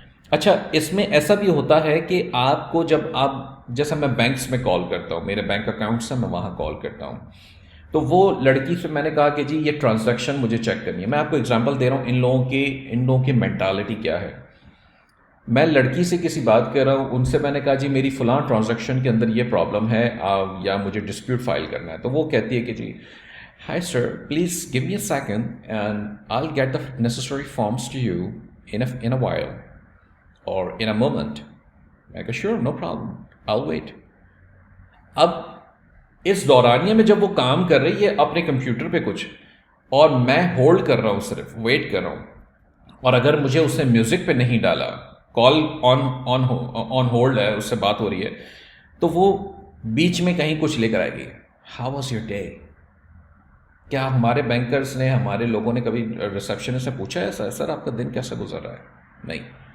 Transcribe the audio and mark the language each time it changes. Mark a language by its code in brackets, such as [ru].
[ur] اچھا، اس میں ایسا بھی ہوتا ہے کہ آپ کو جب آپ، جیسا میں بینکس میں کال کرتا ہوں، میرے بینک اکاؤنٹس ہیں، میں وہاں کال کرتا ہوں، تو وہ لڑکی سے میں نے کہا کہ جی یہ ٹرانزیکشن مجھے چیک کرنی ہے. میں آپ کو اگزامپل دے رہا ہوں ان لوگوں کی مینٹالٹی کیا ہے. میں لڑکی سے کسی بات کر رہا ہوں، ان سے میں نے کہا جی میری فلاں ٹرانزیکشن کے اندر یہ پرابلم ہے یا مجھے ڈسپیوٹ فائل کرنا ہے. تو وہ کہتی ہے کہ جی [en] hi sir, please give me a second and I'll get the necessary forms to you in a while or in a moment. I go sure, no problem, I'll wait. اب [ur] اس دورانیے میں جب وہ کام کر رہی ہے اپنے کمپیوٹر پہ کچھ، اور میں ہولڈ کر رہا ہوں، صرف ویٹ کر رہا ہوں، اور اگر مجھے اس نے میوزک پہ نہیں ڈالا، کال آن ہولڈ ہے، اس سے بات ہو رہی ہے، تو وہ بیچ میں کہیں کچھ لے کر آئے گی، [en] How was your day? [ur] کیا ہمارے بینکرز نے، ہمارے لوگوں نے کبھی ریسیپشنسٹ سے پوچھا ہے سر آپ کا دن کیسے گزر رہا ہے؟ نہیں.